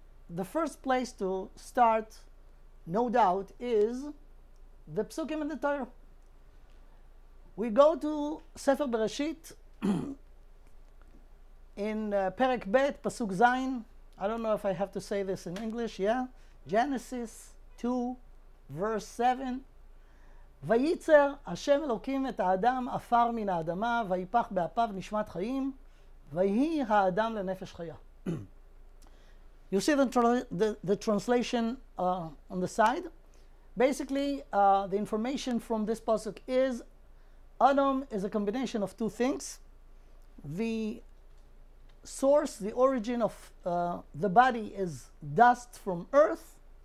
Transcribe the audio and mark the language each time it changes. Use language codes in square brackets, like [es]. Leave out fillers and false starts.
[en] The first place to start, no doubt, is the Psukim in the Torah. We go to Sefer Bereshit in Perek Bet, Pasuk Zayin. I don't know if I have to say this in English, yeah? Genesis 2, verse 7. [he] וייצר השם אלוקים את האדם עפר מן האדמה ויפח באפיו נשמת חיים ויהי האדם לנפש חיה. [en] You see the translation on the side? Basically, the information from this pasuk is Adam is a combination of two things. The source, the origin of the body is dust from earth.